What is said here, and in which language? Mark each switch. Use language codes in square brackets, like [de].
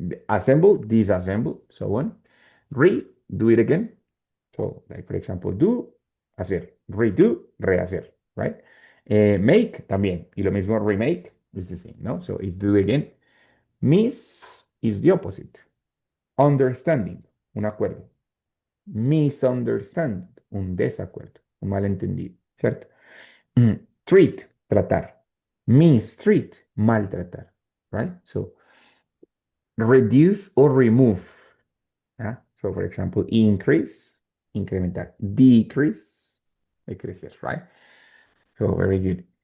[en] Assemble, disassemble, so on. Do it again, so, like, for example, do, hacer, redo, rehacer, right? Make [es] también, y lo mismo [en] remake is the same, ¿no? So, it's do again. Miss is the opposite. Understanding, [es] un acuerdo. Misunderstand, un desacuerdo, un malentendido, ¿cierto? [en] Treat, tratar. Mistreat, maltratar, right? So, reduce or remove. So, for example, increase, incrementar, decrease, decreases, right? So, very good.